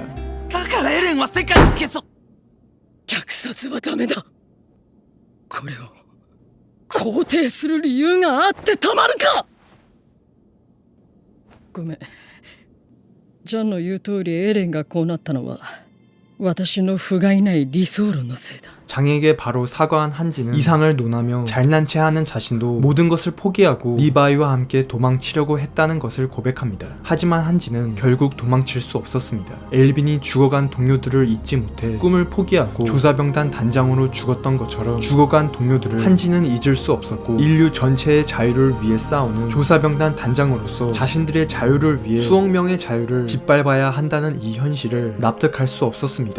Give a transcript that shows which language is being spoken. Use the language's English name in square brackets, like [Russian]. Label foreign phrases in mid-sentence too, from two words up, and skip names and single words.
[Japanese] だからエレンは世界を消そう虐殺はダメだこれを肯定する理由があってたまるかごめんジャンの言う通りエレンがこうなったのは私の不甲斐ない理想論のせいだ [Korean] 장에게 바로 사과한 한지는 이상을 논하며 잘난 체하는 자신도 모든 것을 포기하고 리바이와 함께 도망치려고 했다는 것을 고백합니다. 하지만 한지는 결국 도망칠 수 없었습니다. 엘빈이 죽어간 동료들을 잊지 못해 꿈을 포기하고 조사병단 단장으로 죽었던 것처럼 죽어간 동료들을 한지는 잊을 수 없었고 인류 전체의 자유를 위해 싸우는 조사병단 단장으로서 자신들의 자유를 위해 수억 명의 자유를 짓밟아야 한다는 이 현실을 납득할 수 없었습니다.